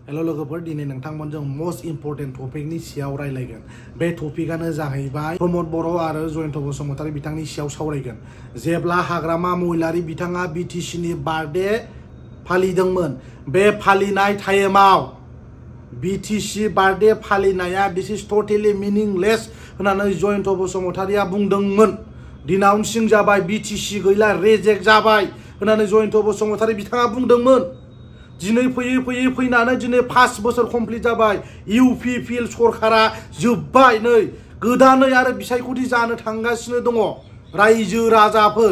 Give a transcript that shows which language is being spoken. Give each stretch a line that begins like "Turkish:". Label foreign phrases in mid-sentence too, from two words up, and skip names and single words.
Bodo: हेलो लोगोफोर दिनै नोंथांमोनजों
English: most important topicni
Bodo: सायाव रायलायगोन। बे टपिकआनो जाहैबाय प्रमद बर' आरो जयन्त बसुमतारी बिथांनि सायाव सावरायगोन। जेब्ला हाग्रामा महिलारी बिथाङा BTC नि बार्थडे फालिदोंमोन, बे फालिनाय टाइमाव BTC बार्थडे फालिनाया
English: this is totally meaningless
Bodo: होननानै जयन्त बसुमतारीया बुंदोंमोन। डिनाउन्सिं जाबाय, BTC गैला, रेजेक्ट जाबाय होननानै जयन्त बसुमतारी बिथाङा बुंदोंमोन। दिनै फैयै फैनानै दिनै 5 बोसोर कमप्लिट जाबाय। UPPL सरकारा जोब्बाय, नै गोदानै आरो बिसायख'थि जानो थांगासिनो दङ रायजो राजाफोर।